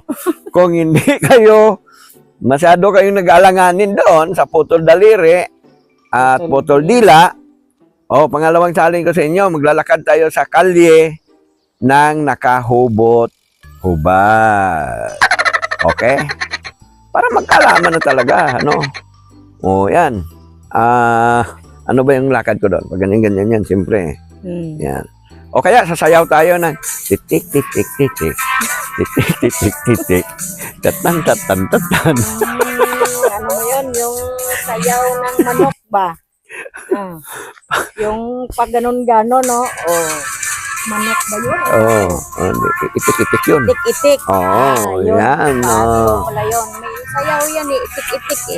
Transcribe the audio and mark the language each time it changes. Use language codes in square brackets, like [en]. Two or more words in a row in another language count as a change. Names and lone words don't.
[tl] Kung hindi kayo, masyado kayong nag-alanganin doon sa putol daliri at putol dila, pangalawang challenge ko sa inyo, maglalakad tayo sa kalye ng nakahubot-hubad. Okay? Para magkalaman na talaga, ano? Yan. Ano ba yung lakad ko doon? Pag ganyan-ganyan yan, siyempre. Yan. O kaya, sasayaw tayo ng tik-tik-tik-tik-tik-tik. Tik-tik-tik-tik-tik. Tatan-tatan-tatan. Ano mo yun? Yung sayaw ng manok ba? Yung pag ganon-ganon, no? Manok ba yun? Itik-itik yun. Itik-itik. Oo, yan. Wala yun. May sayaw yan eh. Itik-itik eh.